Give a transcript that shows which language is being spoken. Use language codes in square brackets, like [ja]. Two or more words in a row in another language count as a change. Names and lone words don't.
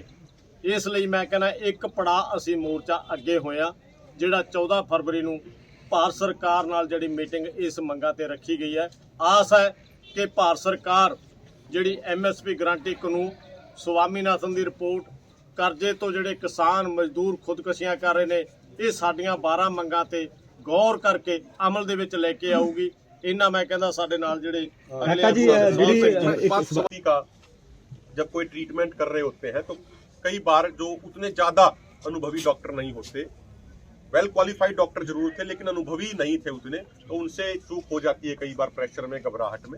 [pa] ਇਸ ਲਈ ਮੈਂ ਕਹਿੰਦਾ ਇੱਕ ਪੜਾਅ ਅਸੀਂ ਮੋਰਚਾ ਅੱਗੇ ਹੋਇਆ, ਜਿਹੜਾ 14 ਫਰਵਰੀ ਨੂੰ ਭਾਰਤ ਸਰਕਾਰ ਨਾਲ ਜਿਹੜੀ ਮੀਟਿੰਗ ਇਸ ਮੰਗਾਂ ਤੇ ਰੱਖੀ ਗਈ ਹੈ। ਆਸ ਹੈ ਕਿ ਭਾਰਤ ਸਰਕਾਰ ਜਿਹੜੀ MSP ਗਰੰਟੀ ਕਾਨੂੰਨ, ਸਵਾਮੀਨਾਥਨ ਦੀ ਰਿਪੋਰਟ, ਕਰਜ਼ੇ ਤੋਂ ਜਿਹੜੇ ਕਿਸਾਨ ਮਜ਼ਦੂਰ ਖੁਦਕੁਸ਼ੀਆਂ ਕਰ ਰਹੇ ਨੇ, ਇਹ ਸਾਡੀਆਂ 12 ਮੰਗਾਂ ਤੇ ਗੌਰ ਕਰਕੇ ਅਮਲ ਦੇ ਵਿੱਚ ਲੈ ਕੇ ਆਊਗੀ। ਇੰਨਾ ਮੈਂ ਕਹਿਣਾ ਸਾਡੇ ਨਾਲ ਜਿਹੜੇ [hi] का जब कोई ट्रीटमेंट कर रहे होते हैं तो कई बार जो उतने ज़्यादा अनुभवी डॉक्टर नहीं होते, [en] well qualified doctor [hi] जरूर थे लेकिन अनुभवी नहीं थे उतने, तो उनसे चूक हो जाती है कई बार प्रेशर में, घबराहट में।